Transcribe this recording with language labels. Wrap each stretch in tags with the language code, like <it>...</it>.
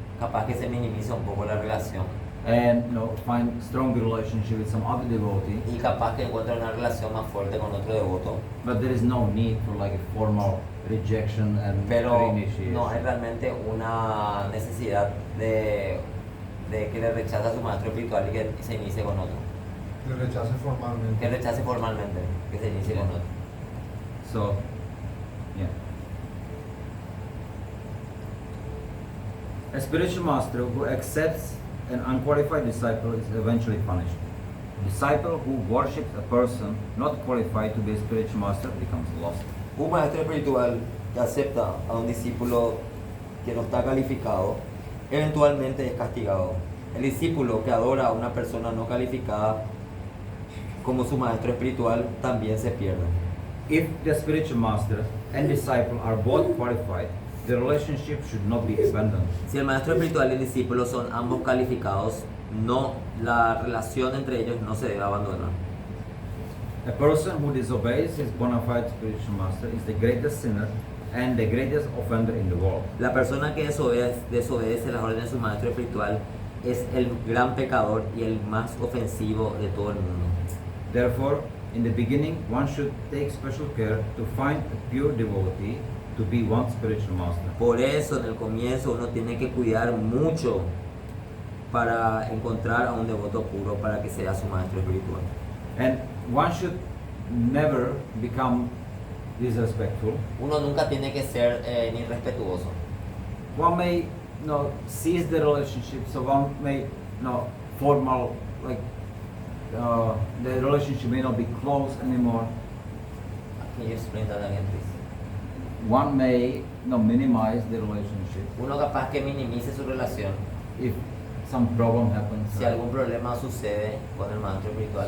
<es>Capaz que se minimiza un poco la relación</es> <en>and find stronger relationship with some other devotee.</en> <es>y capaz que encuentra una relación más fuerte con otro devoto,</es> <en>But there is no need for like a formal rejection and</en> <es>pero</es> <en>reinitiation.</en> <es>no hay realmente una necesidad de que le rechace a su maestro espiritual y que se inicie con otro. Que rechace formalmente. Que rechace formalmente, que se inicie con otro.</es> <en>So, yeah. A spiritual master who accepts an unqualified disciple is eventually punished. A disciple who worships a person not qualified to be a spiritual master becomes lost.</en> <es>Un maestro espiritual que acepta a un discípulo que no está calificado, eventualmente es castigado. El discípulo que adora a una persona no calificada como su maestro espiritual también se pierde.</es> <en>If the spiritual master and disciple are both qualified, the relationship should not be abandoned.</en> <es>Si el maestro espiritual y el discípulo son ambos calificados, la relación entre ellos no se debe abandonar.</es> <en>A person who disobeys his bona fide spiritual master is the greatest sinner and the greatest offender in the world.</en> <es>La persona que desobedece las órdenes de su maestro espiritual es el gran pecador y el más ofensivo de todo el mundo.</es> <en>Therefore, in the beginning, one should take special care to find a pure devotee to be one's spiritual master.</en> <es>Por eso en el comienzo uno tiene que cuidar mucho para encontrar a un devoto puro para que sea su maestro espiritual.</es> <en>And one should never become disrespectful.</en> <es>Uno nunca tiene que ser ni respetuoso.</es> <en>One may cease the relationship, so one may formal, like the relationship may not be close anymore. Can you explain that again, please? One may minimize the relationship</en> <es>Uno capaz que minimice su relación</es> <en>if some problem happens.</en> <es>si algún problema sucede con el maestro espiritual.</es>